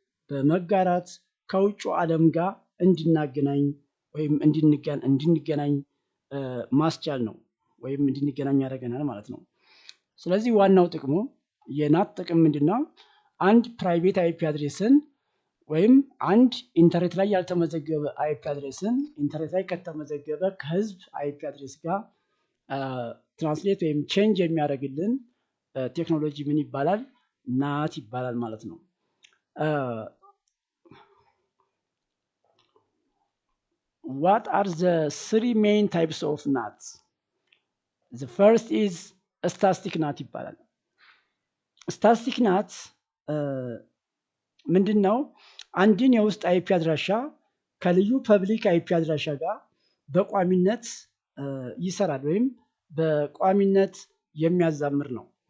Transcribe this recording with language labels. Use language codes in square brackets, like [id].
[am] በመጋራት ከውጭ ዓለም ጋር እንድናገናኝ ወይም እንድንገናኝ ማስቻል ነው ወይም እንድንገናኝ ያደርገናል ማለት ነው። ስለዚህ ዋናው ጥቅሙ የናት ጥቅም ምንድነው? አንድ ፕራይቬት አይፒ አድሬስን ወይም አንድ ኢንተርኔት ላይ ያልተመዘገበ አይፒ አድሬስን ኢንተርኔት ላይ ከተመዘገበ ከህዝብ አይፒ አድሬስ ጋር ትራንስሌት ወይም ቼንጅ የሚያደርግልን ቴክኖሎጂ ምን ይባላል? ናት ይባላል ማለት ነው። [en] What are the three main types of NAT? The first is static NAT [am] ይባላል። [en] static NAT [am] ምንድነው? አንድን የውስጥ አይፒ አድራሻ ከልዩ ፐብሊክ አይፒ አድራሻ ጋር በቋሚነት ይሰራል ወይም በቋሚነት የሚያዛምር ነው።